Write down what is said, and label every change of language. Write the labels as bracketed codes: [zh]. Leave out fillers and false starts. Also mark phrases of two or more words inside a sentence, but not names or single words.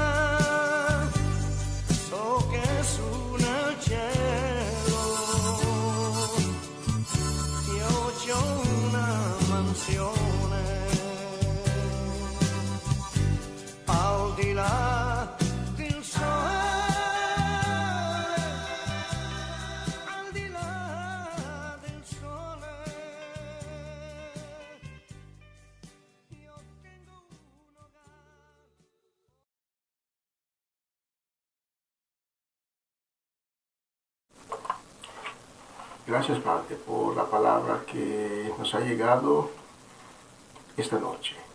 [it] so che su nel cielo io c'ho una mansione, al di là del sole, al di là del sole, io [es] tengo un hogar. Gracias, Padre, por la palabra que nos ha llegado esta noche.